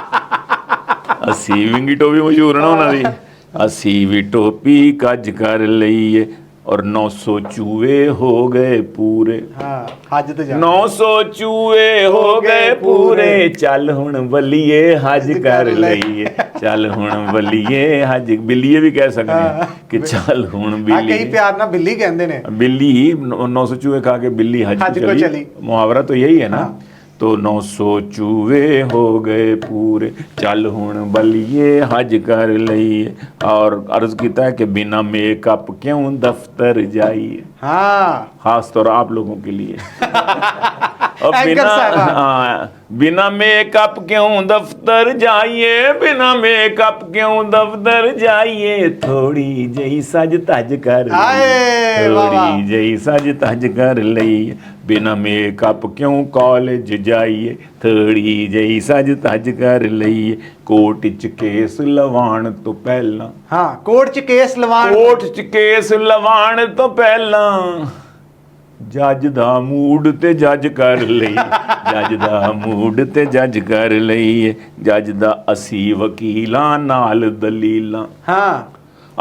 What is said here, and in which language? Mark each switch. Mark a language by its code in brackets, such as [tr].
[pa] اسی ونگی ٹوپی مشہور نا انہاں دی، اسی بھی ٹوپی کج کر لئیے. [ur] اور 900 چوہے ہو گئے پورے، 900 چوہے ہو گئے پورے، [pa] چل ہن ولیے حج کر لئیے، چل ہن ولیے حج. [ur] بلیے بھی کہہ سکتے ہیں کہ چل ہن بلی، [pa] کئی پیار نہ بلی کہندے نے، [ur] بلی 900 چوہے کھا کے بلی حج کو چلی، محاورہ تو یہی ہے نا. تو 900 چوہے ہو گئے پورے، [pa] چل ہن بلیے حج کر لئیے. اور عرض کیتا ہے کہ بنا میک اپ کیوں دفتر جائیے، ہاں [ur] خاص طور آپ لوگوں کے لیے. [pa] بنا میک اپ کیوں دفتر جائیے, بنا میک اپ کیوں دفتر جائیے, تھوڑی جئی سج تج کر لئیے, تھوڑی جئی سج تج کر لئیے, بنا میک اپ کیوں کالج جائیے, تھوڑی جئی سج تج کر لئیے, کوٹ چ کیس لوان تو پہلا, ہاں کوٹ چ کیس لوان, کوٹ چ کیس لوان تو پہلا, جج دا موڈ تے جج کر لئی, جج دا موڈ تے جج کر لئی, جج دا اسی وکیلاں نال دلیلاں, ہاں